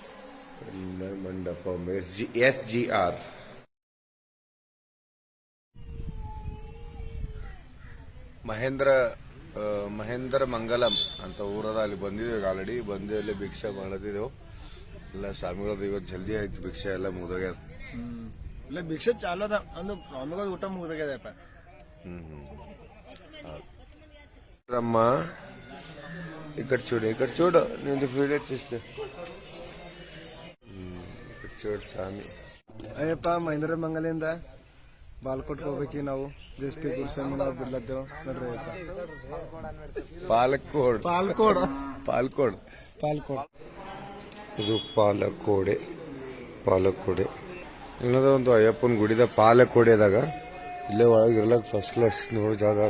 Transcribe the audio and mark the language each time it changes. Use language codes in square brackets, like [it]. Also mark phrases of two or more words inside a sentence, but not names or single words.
[kn] SGR. ಮಹೇಂದ್ರ ಮಂಗಲಂ ಅಂತ ಊರದ. ಅಲ್ಲಿ ಬಂದಿದ್ದೇವೆ ಆಲ್ರೆಡಿ. ಬಂದು ಅಲ್ಲಿ ಭಿಕ್ಷೆ ಮಾಡದಿದ್ದೆವು ಎಲ್ಲ. ಸ್ವಾಮಿಗಳದ್ದು ಇವತ್ತು ಜಲ್ದಿ ಆಯ್ತು, ಭಿಕ್ಷೆ ಎಲ್ಲ ಮುಗಿದೋಗ್ಯದ. ಇಲ್ಲ ಭಿಕ್ಷೆ ಚಾಲು ಅದ ಅಂದು ಸ್ವಾಮಿಗಳ ಊಟ ಮುಗಿದೋಗ್ಯದಪ್ಪ. [te] రమ్మ ఇక్కడ చూడు నేను వీడియో చూస్తే ఇక్కడ చూడు ಸ್ವಾಮಿ. [kn] ಅಯ್ಯಪ್ಪ ಮಹೇಂದ್ರ ಮಂಗಲಿಂದ ಬಾಲ್ಕೋಟ್ಗೆ ಹೋಗ್ಬೇಕಿ ನಾವು. ಜಸ್ಟ್ ಗುರುಸ್ವಾಮಿ ನಾವು ಬಿಡ್ಲದ್ದೇವು ನೋಡ್ರಿ. ಪಾಲಕ್ಕೋಡ್ ಇದು ಪಾಲಕ್ಕೋಡೆ. ಇನ್ನೊಂದು ಒಂದು ಅಯ್ಯಪ್ಪನ ಗುಡಿದ ಪಾಲಕ್ಕೋಡೆದಾಗ ಇಲ್ಲೇ ಒಳಗಿರ್ಲಕ್ [en] first class [kn] ನೋಡೋ ಜಾಗ ಅದ.